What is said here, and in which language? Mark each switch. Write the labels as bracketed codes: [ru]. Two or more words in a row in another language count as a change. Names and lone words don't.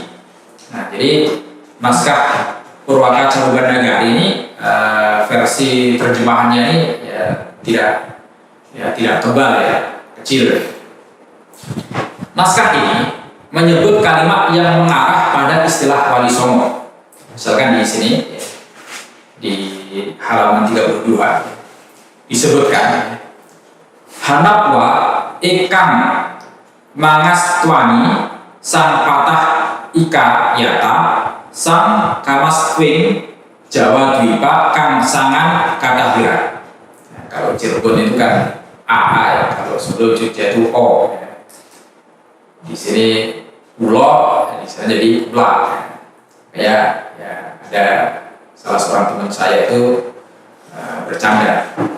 [id] Nah, jadi naskah Purwaka Carubanagari ini versi terjemahannya ini tidak tebal ya, kecil. Naskah ini menyebut kalimat yang mengarah pada istilah Wali Songo. Misalkan di sini di halaman 32 disebutkan [kaw] Hanapwa ikang mangas tuani sang patah ika yata sang kamas kwing Jawa Dwipa kang sangan katahira. [id] Nah, kalau Cirebon itu kan AA ya, kalau Solo Jogja itu O. Di sini Ulo, di sana jadi Bla. Ya, ada salah seorang teman saya itu bercanda.